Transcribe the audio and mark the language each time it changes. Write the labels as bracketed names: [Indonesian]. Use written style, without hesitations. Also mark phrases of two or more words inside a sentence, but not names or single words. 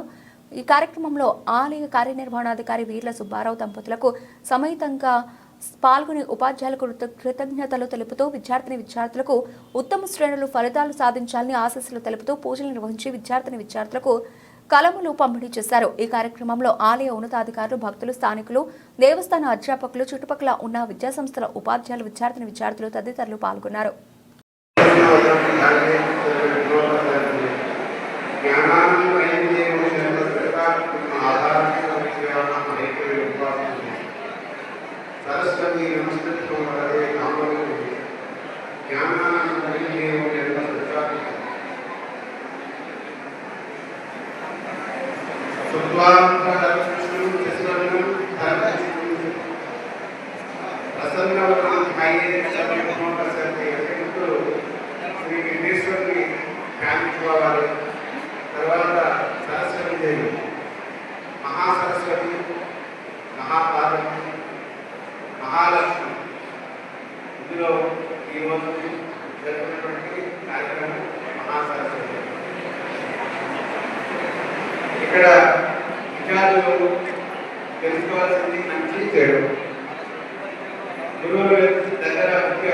[Telugu] ఈ కార్యక్రమంలో ఆలయ కార్యనిర్వహణాధికారి వీర్ల సుబ్బారావు దంపతులకు సమేతంగా పాల్గొని ఉపాధ్యాయులకు కృతజ్ఞతలు తెలుపుతూ విద్యార్థులకు ఉత్తమ శ్రేణులు ఫలితాలు సాధించాలని ఆశీస్సులు తెలుపుతూ పూజలు నిర్వహించి విద్యార్థులకు కలములు పంపిణీ చేశారు. ఈ కార్యక్రమంలో ఆలయ ఉన్నతాధికారులు, భక్తులు, స్థానికులు, దేవస్థాన అధ్యాపకులు, చుట్టుపక్కల ఉన్న విద్యాసంస్థల ఉపాధ్యాయులు, విద్యార్థులు తదితరులు పాల్గొన్నారు. [Sanskrit] सरस्वती नमस्कृत्य वरदे कामरूपिणी ज्ञानानन्दमयी सुत्वान्तरकृष्णं चिस्वर्णं धर्मचित्तं प्रसन्नवदनं ध्यायेत् सर्वं प्रसन्ने किन्तु श्री विघ्नेश्वरी ध्यानिంచుకోవాలి. [Telugu] తర్వాత సరస్వతి దేవి, మహాసరస్వతి, మహాపార్వతి, మహాలక్ష్మి. ఇందులో ఈరోజు జరుగుతున్నటువంటి కార్యక్రమం మహాసరస్వతి. ఇక్కడ విద్యార్థులు తెలుసుకోవాల్సింది మంచి చెడు గురువుల దగ్గర ముఖ్య.